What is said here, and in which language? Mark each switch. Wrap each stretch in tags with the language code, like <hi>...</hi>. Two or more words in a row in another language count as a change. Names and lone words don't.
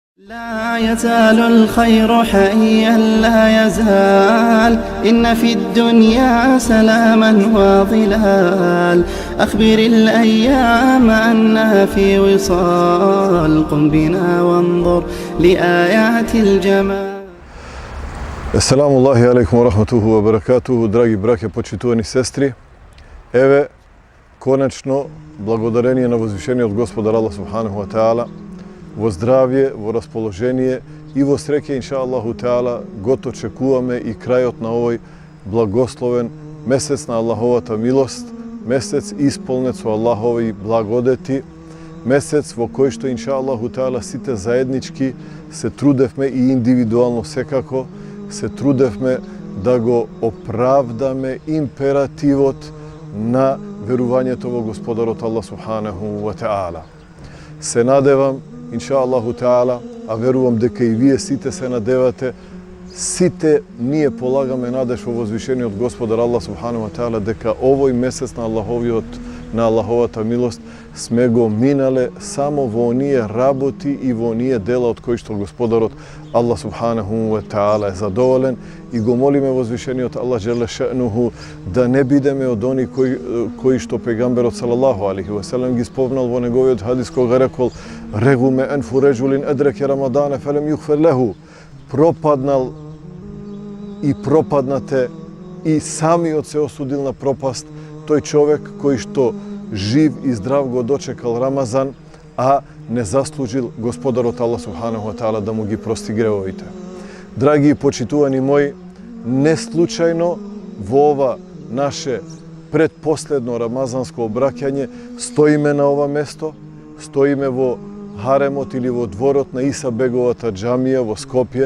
<ar>لا يزال الخير حيا لا يزال إن في الدنيا سلاما وظلال أخبر الأيام أنها في وصال قم بنا وانظر لآيات الجمال. السلام عليكم ورحمته وبركاته,</ar> <mk>драги браќа, почитувани сестри. Еве, конечно, благодарение на возвишение от Господа</mk> <ar>الله سبحانه وتعالى,</ar> <mk>во здравје, во расположение и во среќа,</mk> <ar>إن شاء الله تعالى,</ar> <mk>гото чекуваме и крајот на овој благословен месец на Аллаховата милост, месец исполнет со Аллахови благодети, месец во кој што,</mk> <ar>إن شاء الله تعالى,</ar> <mk>сите заеднички се трудевме и индивидуално секако, се трудевме да го оправдаме императивот на верувањето во Господарот</mk> <ar>الله سبحانه وتعالى.</ar> <mk>Се надевам,</mk> <ar>إن شاء الله تعالى,</ar> <mk>а верувам дека и вие сите се надевате, сите ние полагаме надеж во возвишениот Господар Аллах</mk> <ar>سبحانه وتعالى</ar> <mk>дека овој месец на Аллаховата милост сме го минале само во оние работи и во оние дела од кои што Господарот Аллах</mk> <ar>سبحانه وتعالى</ar> <mk>е задоволен и го молиме возвишениот</mk> <ar>الله جل شأنه</ar> <mk>да не бидеме од они кои што пегамберот</mk> <ar>صلى الله عليه وسلم</ar> <mk>ги спомнал во неговиот хадис кога рекол</mk> <ar>رغم أنف رجل أدرك رمضان فلم يغفر له,</ar> <mk>пропаднал и пропаднате и самиот се осудил на пропаст тој човек кој што жив и здрав го дочекал Рамазан, а не заслужил Господарот</mk> <ar>الله سبحانه وتعالى</ar> <mk>да му ги прости гревовите. Драги и почитувани мои, не случајно во ова наше предпоследно рамазанско обраќање стоиме на ова место, стоиме во харемот или во дворот на Иса беговата џамија во Скопје.</mk>